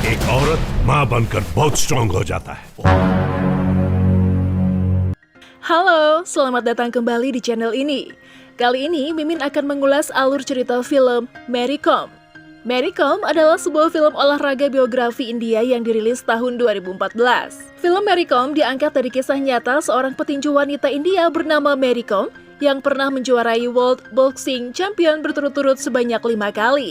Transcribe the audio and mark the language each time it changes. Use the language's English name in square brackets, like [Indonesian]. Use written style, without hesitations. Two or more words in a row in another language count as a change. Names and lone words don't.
[Hindi] औरत माँ बनकर बहुत स्ट्रांग हो जाता है। [Indonesian] Halo, selamat datang kembali di channel ini. Kali ini Mimin akan mengulas alur cerita film Mary Kom. Mary Kom adalah sebuah film olahraga biografi India yang dirilis tahun 2014. Film Mary Kom diangkat dari kisah nyata seorang petinju wanita India bernama Mary Kom yang pernah menjuarai [English] World Boxing Champion [Indonesian] berturut-turut sebanyak 5 kali.